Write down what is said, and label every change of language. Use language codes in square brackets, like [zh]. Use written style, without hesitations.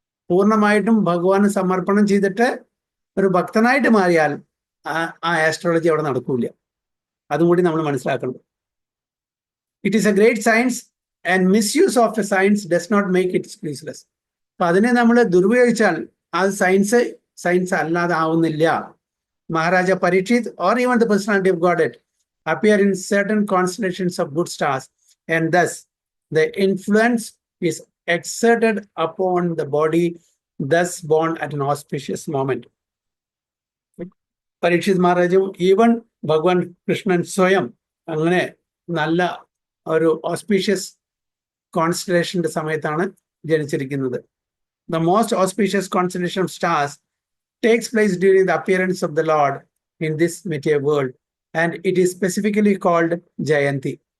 [ml] പൂർണ്ണമായിട്ടും ഭഗവാന് സമർപ്പണം ചെയ്തിട്ട് ഒരു ഭക്തനായിട്ട് മാറിയാൽ ആ ആസ്ട്രോളജി അവിടെ നടക്കൂല. അതും കൂടി നമ്മൾ മനസ്സിലാക്കണം. [en] It is a great science and misuse of a science does not make it useless. [ml] അപ്പൊ അതിനെ നമ്മൾ ദുരുപയോഗിച്ചാൽ അത് സയൻസ് അല്ലാതെ ആവുന്നില്ല. [en] Maharaja Parikshit, or even the personality of Godhead, appear in certain constellations of good stars, and thus the influence is exerted upon the body thus born at an auspicious moment. [ml] Parikshit Maharajum, even Bhagwan Krishnan Swayam, അങ്ങനെ നല്ല ഒരു auspicious കോൺസ്റ്റലേഷന്റെ സമയത്താണ് ജനിച്ചിരിക്കുന്നത്. [en] The most auspicious constellation of stars takes place during the appearance of the Lord in this material world, and it is specifically called Jayanti.